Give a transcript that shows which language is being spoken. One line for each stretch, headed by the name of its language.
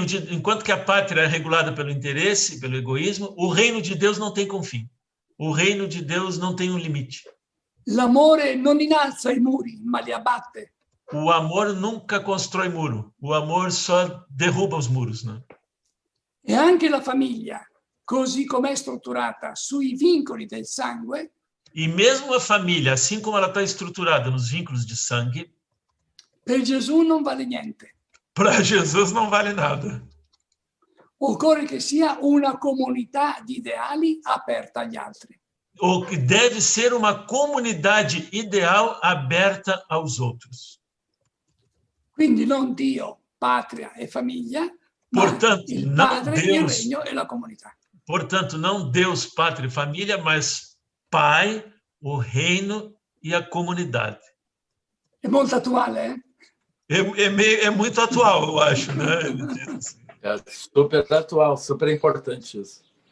Portuguese: Enquanto que a pátria é regulada pelo interesse, pelo egoísmo, o reino de Deus não tem confim. O reino de Deus não tem limite.
Italian: L'amore non innalza i muri, ma li abbatte.
Portuguese: O amor nunca constrói muro. O amor só derruba os muros, né?
Italian: E anche la famiglia, così com'è strutturata sui vincoli del sangue,
Portuguese: e mesmo a família, assim como ela está estruturada nos vínculos de sangue,
Italian: Per Gesù non vale niente.
Portuguese: Para Jesus não vale nada.
Italian: Occorre che sia una comunità di ideali aperta agli altri.
Portuguese: O que deve ser uma comunidade ideal aberta aos outros.
Italian: Quindi non Dio, patria e famiglia,
Portuguese: Portanto,
Italian: ma il
Portuguese: não
Italian: Padre, il
Portuguese: Deus,
Italian: Regno e la comunità.
Portuguese: portanto, não Deus, pátria e família, mas Pai, o reino e a comunidade.
Italian: È molto attuale, eh?
Portuguese: É muito atual, eu acho, né? É super atual, super importante isso.